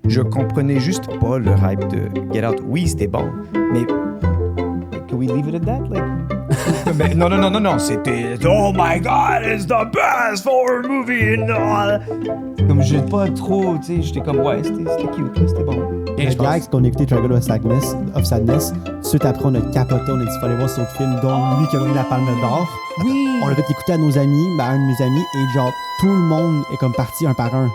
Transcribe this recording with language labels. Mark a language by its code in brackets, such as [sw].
[fr] je comprenais juste pas le hype de Get Out. Oui, c'était bon, mais [en] can we leave it at that? [fr] Mais non, c'était [en] oh my god, it's the best horror movie in all. [fr] Comme j'ai pas trop, tu sais, j'étais comme ouais, c'était cute, là, c'était bon. Et je pense qu'on a écouté Triangle of Sadness. Suite après, on a capoté, on a dit qu'il fallait voir cet autre film, dont lui qui a gagné la Palme d'Or. Oui. On l'a fait écouter à nos amis, un de mes amis, et genre, tout le monde est comme parti un par un.